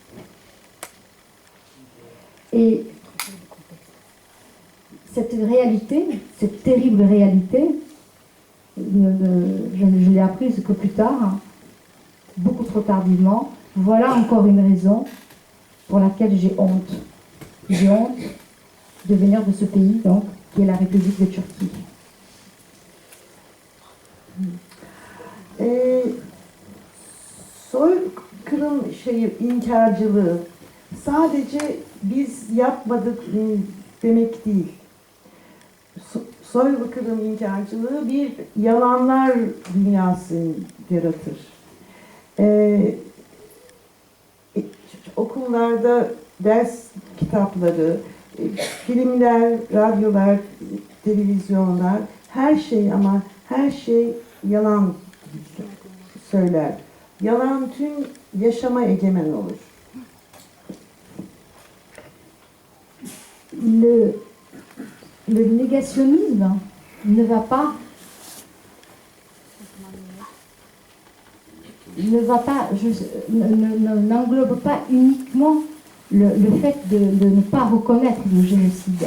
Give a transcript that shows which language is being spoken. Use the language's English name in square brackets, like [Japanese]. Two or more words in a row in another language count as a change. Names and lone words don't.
[French] Et cette réalité, cette terrible réalité, je l'ai apprise que plus tard, beaucoup trop tardivement. Voilà encore une raison pour laquelle j'ai honte. J'ai honte de venir de ce pays, donc, qui est la République de Turquie. [Turkish] Soykırım inkarcılığı sadece biz yapmadık demek değil. Soykırım inkarcılığı bir yalanlar dünyası yaratır. Okullarda ders kitapları, filmler, radyolar, televizyonlar, her şey ama her şey yalan söyler. Yalan tüm yaşama egemen olur. [French] Le négationnisme n'englobe pas uniquement le fait de ne pas reconnaître le génocide.